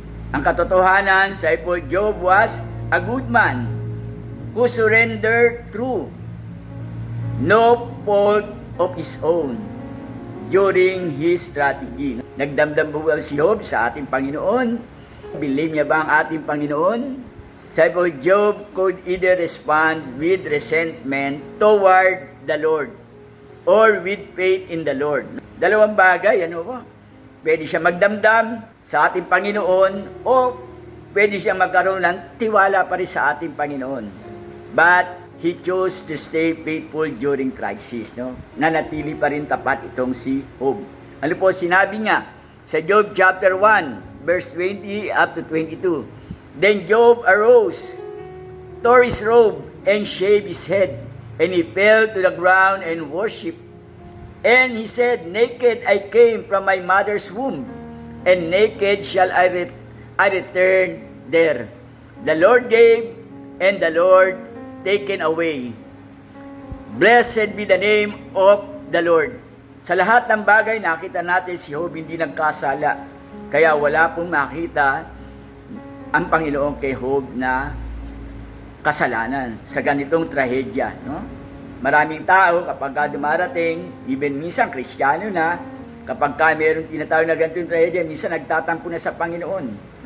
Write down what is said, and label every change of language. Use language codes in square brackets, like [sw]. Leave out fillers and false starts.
[tl] Ang katotohanan, sabi po, [en] Job was a good man who surrendered through no fault of his own during his strategy. [tl] Nagdamdam po ba si Job sa ating Panginoon? [en] Believe [tl] niya ba ang ating Panginoon? Sabi po, [en] Job could either respond with resentment toward the Lord or with faith in the Lord. [tl] Dalawang bagay, ano po? Pwede siya magdamdam sa ating Panginoon o pwede siya magkaroon ng tiwala pa rin sa ating Panginoon. [en] But he chose to stay faithful during crisis. [tl] Nanatili pa rin tapat itong si Job. Ano po sinabi niya sa Job chapter 1, verse 20 up to 22. [en] Then Job arose, tore his robe, and shaved his head, and he fell to the ground and worshipped. And he said, naked I came from my mother's womb, and naked shall I return there. The Lord gave, and the Lord taken away. Blessed be the name of the Lord. [tl] Sa lahat ng bagay, nakita natin si Job hindi nagkasala. Kaya wala pong makita ang Panginoon kay Job na kasalanan sa ganitong trahedya. Maraming tao, kapag dumarating, even minsan Kristiyano na, kapag mayroong tinatawag na ganitong trahedya, minsan nagtatampo na sa Panginoon.